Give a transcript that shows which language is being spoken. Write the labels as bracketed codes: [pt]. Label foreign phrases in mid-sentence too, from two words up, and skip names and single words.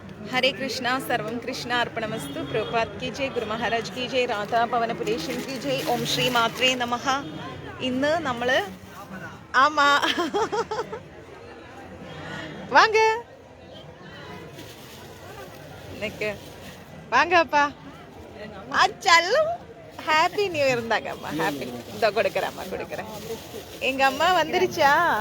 [hi] हरे कृष्णा सर्वं कृष्णा अर्पणमस्तु प्रभुपाद की जय गुरु महाराज की जय राधा पवनपुरेशन की जय ओम श्री मात्रे नमः [ml] ഇന്ന് നമ്മൾ [hi] ஆமா [ta] வாங்க நிக்கு வாங்க அப்பா அச்சல்லும் [en] Happy New Year [ta] தாங்க அம்மா ஹாப்பி இதோ கொடுக்குறேன் அம்மா கொடுக்குறேன் எங்க அம்மா வந்துருச்சா